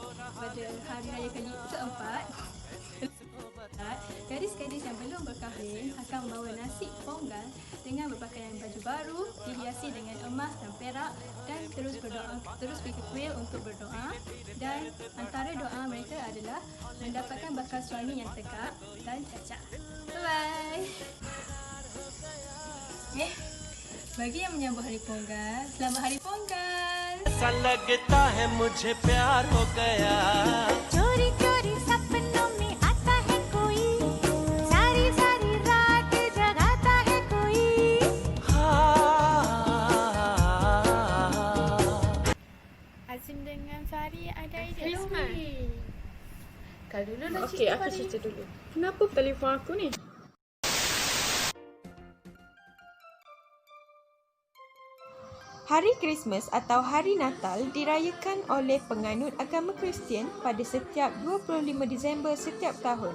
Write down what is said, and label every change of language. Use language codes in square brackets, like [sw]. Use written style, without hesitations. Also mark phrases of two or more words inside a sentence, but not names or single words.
[ms] Pada hari raya keempat, gadis-gadis yang belum berkahwin akan membawa nasi Ponggal dengan berpakaian baju baru, dihiasi dengan emas dan perak dan terus pergi ke kuil untuk berdoa, dan antara doa mereka adalah mendapatkan bakal suami yang tekak dan cacat. [en] Bye-bye. [ms] Bagi yang menyambut Hari Ponggal, selamat Hari Ponggal. [hi] ऐसा लगता है मुझे प्यार हो गया चोरी चोरी सपनों में आता है कोई सारी सारी रात जगाता है कोई [ms] Azim dengan Sari ada idea. Christmas. Kalau dulu nak Okey, aku cerita dulu. Kenapa telefon aku ni? Hari Krismas atau Hari Natal dirayakan oleh penganut agama Kristian pada setiap 25 Disember setiap tahun.